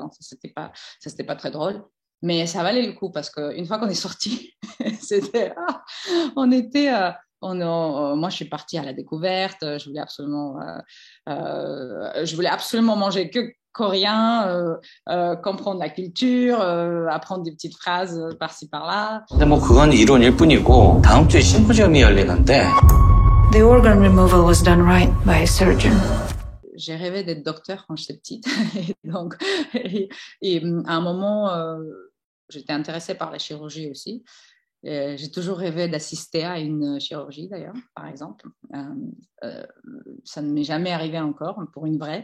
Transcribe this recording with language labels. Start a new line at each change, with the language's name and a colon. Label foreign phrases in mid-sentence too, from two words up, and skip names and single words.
French: Donc ça, c'était pas très drôle. Mais ça valait le coup parce qu'une fois qu'on est sorti, c'était, on était, moi, je suis partie à la découverte. Je voulais absolument manger que coréen, comprendre la culture, apprendre des petites phrases par-ci par-là.
Korean: 근데 뭐 그건 이론일 뿐이고 다음 주에 심포지엄이 열리는데.
English: The organ removal was done right by a surgeon.
French: J'ai rêvé d'être docteur quand j'étais petite. Et à un moment, j'étais intéressée par la chirurgie aussi. J'ai toujours rêvé d'assister à une chirurgie, d'ailleurs, par exemple. Ça ne m'est jamais arrivé encore, pour une vraie.